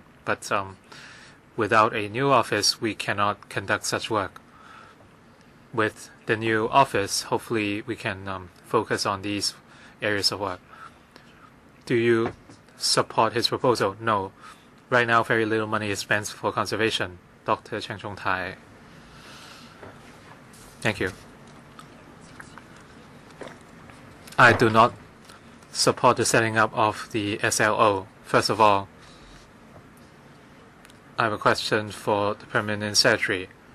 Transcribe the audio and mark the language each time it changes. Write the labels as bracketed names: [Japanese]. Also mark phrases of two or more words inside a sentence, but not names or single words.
[English] But without a new office, we cannot conduct such work. With the new office, hopefully we can focus on these areas of work. Do you support his proposal? No. Right now, very little money is spent for conservation. Dr. Cheng Chong-tai. Thank you. I do not support the setting up of the SLO. First of all, I have a question for the Permanent Secretary.